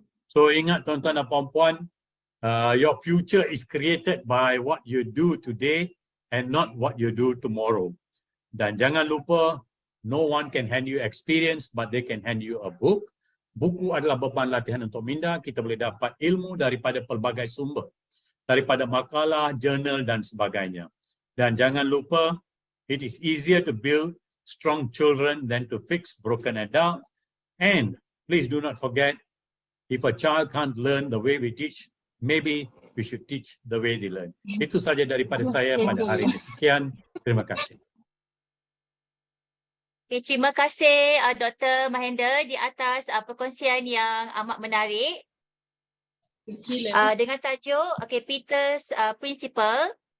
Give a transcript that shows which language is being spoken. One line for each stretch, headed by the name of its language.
English: So
Malay: ingat tuan-tuan dan puan-puan,
English: your future is created by what you do today and not what you do tomorrow.
Malay: Dan jangan lupa,
English: no one can hand you experience, but they can hand you a book.
Malay: Buku adalah beban latihan untuk minda. Kita boleh dapat ilmu daripada pelbagai sumber, daripada makalah, jurnal dan sebagainya. Dan jangan lupa,
English: it is easier to build strong children than to fix broken adults. And please do not forget, if a child can't learn the way we teach, maybe we should teach the way they learn.
Malay: Itu saja daripada saya pada hari ini. Sekian, terima kasih. Okay, terima kasih Dr. Mahendra di atas perkongsian yang amat menarik. Dengan tajuk Peter's Principle.